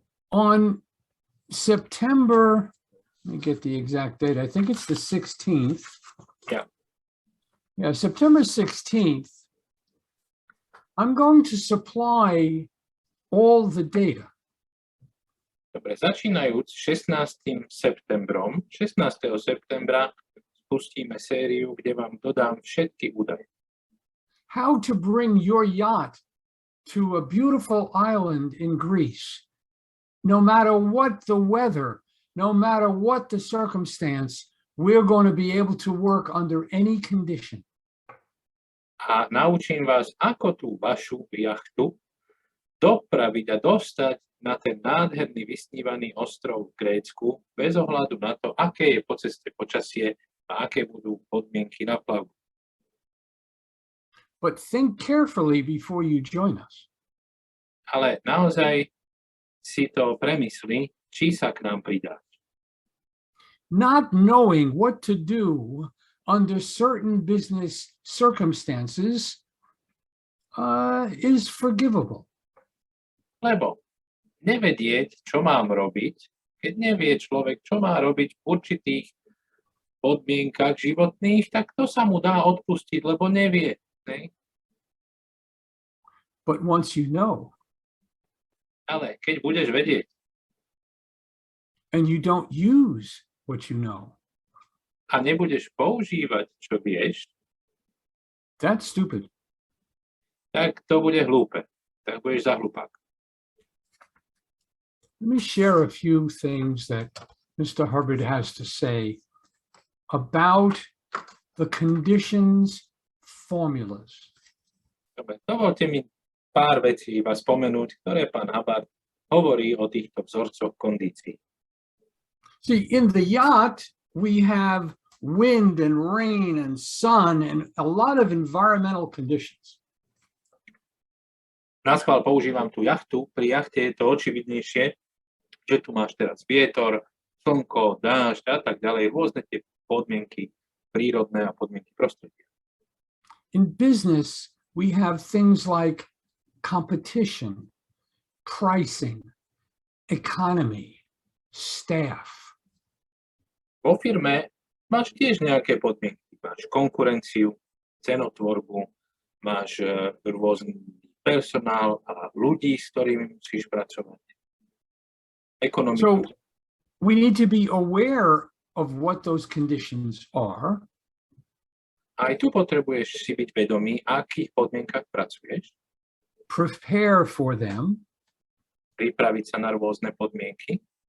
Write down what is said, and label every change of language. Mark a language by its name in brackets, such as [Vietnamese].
[English] On September, let me get the exact date, I think it's the 16th. Yeah. Yeah, September 16th, I'm going to supply all the data. [Slovak] Dobre, začínajúc 16. septembrom, 16. septembra spustíme sériu, kde vám dodám všetky údaje. [English] How to bring your yacht to a beautiful island in Greece, no matter what the weather, no matter what the circumstance, we're going to be able to work under any condition. [Slovak] A naučím vás, ako tú vašu jachtu dopraviť a dostať na ten nádherný vysnívaný ostrov v Grécku bez ohľadu na to, aké je po ceste počasie a aké budú podmienky na plavbu. [English] But think carefully before you join us. [Slovak] Ale naozaj si to premysli, či sa k nám pridáš. [English] Not knowing what to do under certain business circumstances is forgivable. [Slovak] Lebo nevedieť, čo mám robiť, keď nevie človek, čo má robiť v určitých podmienkach životných, tak to sa mu dá odpustiť, lebo nevie. Ne? [English] But once you know, [Slovak] Ale keď budeš vedieť [English] and you don't use what you know, [Slovak] a nebudeš používať, čo vieš, [English] that's stupid. [Slovak] tak to bude hlúpe. Tak budeš za hlupák. [English] Let me share a few things that Mr. Hubbard has to say about the conditions formulas. [Slovak] Dobre, dovolte mi pár vecí iba spomenúť, ktoré pán Hubbard hovorí o týchto vzorcoch kondícií. [English] See, in the yacht, we have wind and rain and sun and a lot of environmental conditions. [Slovak] Naschvál používam tú jachtu. Pri jachte je to očividnejšie, že tu máš teraz vietor, slnko, dážď a tak ďalej. Rôzne tie podmienky prírodné a podmienky prostredia. [English] In business, we have things like competition, pricing, economy, staff. [Slovak] Vo firme máš tiež nejaké podmienky. Máš konkurenciu, cenotvorbu, máš rôzny personál a ľudí, s ktorými musíš pracovať. Ekonomiku. [English] So we need to be aware of what those conditions are. [Slovak] Aj tu potrebuješ si byť vedomý, akých podmienkach pracuješ, [English] Prepare for them, [Slovak] pripraviť sa na rôzne podmienky